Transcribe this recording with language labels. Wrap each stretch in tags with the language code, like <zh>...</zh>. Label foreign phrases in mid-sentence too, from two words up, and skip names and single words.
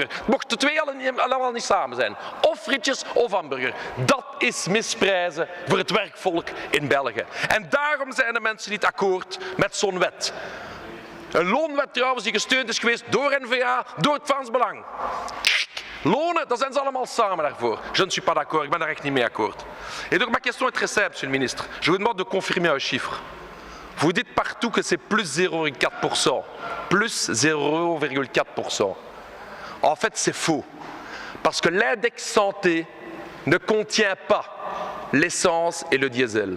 <nl>Het mochten de twee allemaal niet samen zijn. Of frietjes of hamburger. Dat is misprijzen voor het werkvolk in België. En daarom zijn de mensen niet akkoord met zo'n wet. Een loonwet trouwens die gesteund is geweest door N-VA, door het Vlaams Belang. Lonen, daar zijn ze allemaal samen daarvoor.</nl> <fr>Je ne suis pas d'accord,</fr> <nl>ik ben daar echt niet mee akkoord.</nl> <fr>Et donc ma question est très simple, monsieur le ministre. Je vous demande de confirmer un chiffre. Vous dites partout que c'est plus 0,4%. Plus 0,4%. En fait, c'est faux. Parce que l'index santé ne contient pas l'essence et le diesel.</fr>